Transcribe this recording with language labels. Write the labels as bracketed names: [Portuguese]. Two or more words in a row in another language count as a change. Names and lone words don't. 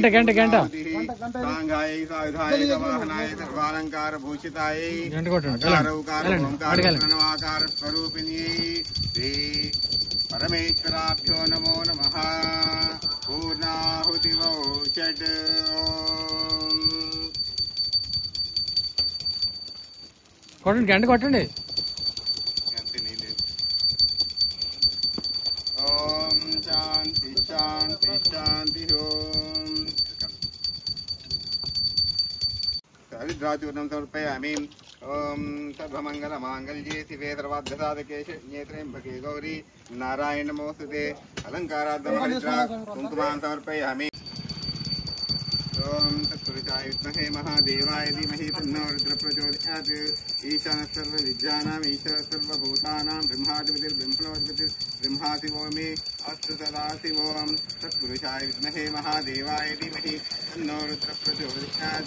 [Sanskrit] सांगाय सायुधाय वाहनाय सर्वालंकारभूषिताय [Telugu] గంట కొట్టండి [Sanskrit] ओंकार स्वरूपिण्यै श्री परमेश्वराभ्यो नमो नमः पूर्णाहुतिवौ षट् [Telugu] కొట్టండి గంట కొట్టండి [Sanskrit] शांति शांति शांति ओम हरिद्राचूर्णं समर्पयामि ओम सर्वमंगलमांगल्ये शिवे सर्वार्थसाधके नेत्र्यंबके गौरी नारायण नमोस्तुते अलंकाराद्धमहरिद्रा कुंकुमां समर्पयामि ఓం తత్పురుషాయ విద్మహే మహాదేవాయ ధీమహి తన్నో రుద్ర ప్రచోదయాత్. ఈశాన సర్వ విద్యానాం ఈశ్వర సర్వభూతానాం బ్రహ్మాధిపతిర్బ్రహ్మణోధిపతిర్ బ్రహ్మాశివో మే అస్తు సదాశివోం. తత్పురుషాయ విద్మహే మహాదేవాయ ధీమహి తన్నో రుద్ర ప్రచోదయాత్.